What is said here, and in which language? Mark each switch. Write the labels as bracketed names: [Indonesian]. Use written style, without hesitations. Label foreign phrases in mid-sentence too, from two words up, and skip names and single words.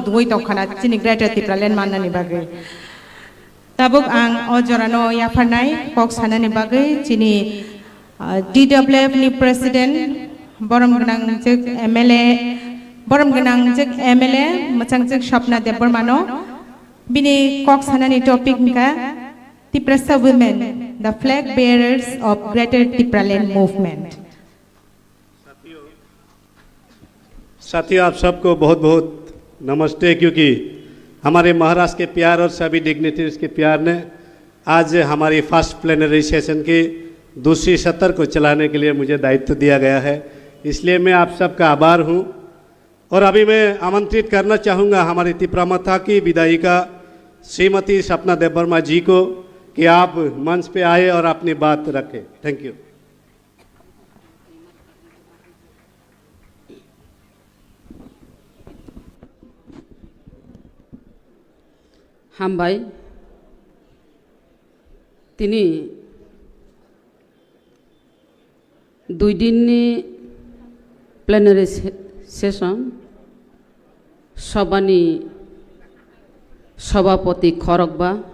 [Kok Borok] दुवै दंखाना चिनी ग्रेटर त्रिपुरालैंड माननानि बागै ताबुक आं अजरानो याफारनाय कक सानानि बागै चिनी DWF नि प्रेसिडेंट बरमगोनां जग MLA बरमगोनां जग MLA मोजां जग सपना देबबरमानो बिनि कक सानानि टपिक का [English] Tiprasa women, the flag bearers of Greater Tipraland movement. [Hindi] साथियों, आप सबको बहुत बहुत नमस्ते। क्योंकि हमारे महाराष्ट्र के प्यार और सभी डिग्निटरीज के प्यार ने आज हमारी [English] first plenary session [Hindi] की दूसरी सत्र को चलाने के लिए मुझे दायित्व दिया गया है, इसलिए मैं आप सबका आभार हूं। और अभी मैं आमंत्रित करना चाहूँगा हमारी तिप्रामथा की विधायिका श्रीमती सपना देबबर्मा जी को कि आप मंच पे आए और अपनी बात रखें। [English] thank you. [Kok Borok] हम भाई तिनी 2 दिननि [English] plenary session [Kok Borok] सभानि सभापति खरगबा